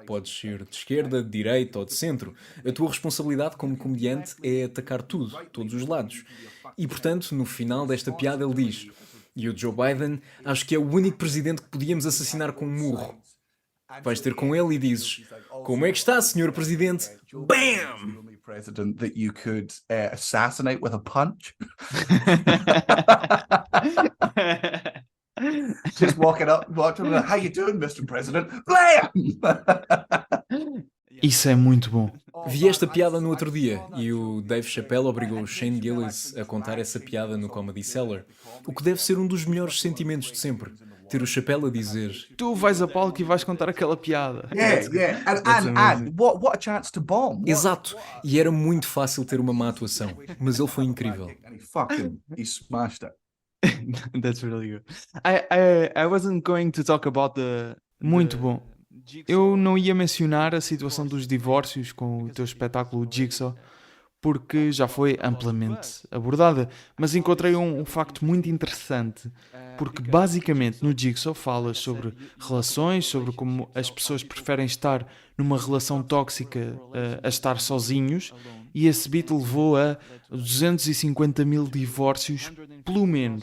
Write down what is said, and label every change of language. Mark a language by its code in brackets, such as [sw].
[pt] Podes ser de esquerda, de direita ou de centro. A tua responsabilidade como comediante é atacar tudo, todos os lados. E, portanto, no final desta piada ele diz: E o Joe Biden, acho que é o único presidente que podíamos assassinar com um murro. Vais ter com ele e dizes: Como é que está, senhor presidente? BAM! [en] President that you could assassinate with a punch. Just walking up, how you doing, Mr. President? Blam! [pt] Isso é muito bom. Vi esta piada no outro dia e o Dave Chappelle obrigou o Shane Gillis a contar essa piada no Comedy Cellar, o que deve ser um dos melhores sentimentos de sempre. Ter o Chappelle a dizer: Tu vais a palco e vais contar aquela piada. [en] Yeah. And what a chance to bomb. [pt] Exato, e era muito fácil ter uma má atuação, mas ele foi incrível. [en] And he smashed it. That's really good. I wasn't going to talk about the... [pt] Muito bom. Eu não ia mencionar a situação dos divórcios com o teu espetáculo Jigsaw, porque já foi amplamente abordada, mas encontrei um facto muito interessante, porque basicamente no Jigsaw falas sobre relações, sobre como as pessoas preferem estar numa relação tóxica a estar sozinhos, e esse beat levou a 250.000 divórcios, pelo menos.